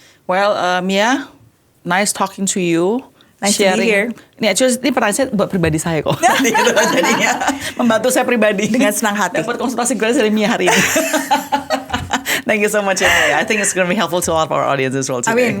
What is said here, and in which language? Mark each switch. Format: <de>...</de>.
<en>Well, Mia, nice talking to you. Nice to be here.</en> <id>Ini pertanyaan saya buat pribadi saya kok. Gitu, jadinya membantu saya pribadi. Dengan senang hati. Dapat konsultasi gratis dari Mia hari ini.</id> <en>Thank you so much, Mia. I think it's going to be helpful to a lot of our audience as well today.</en>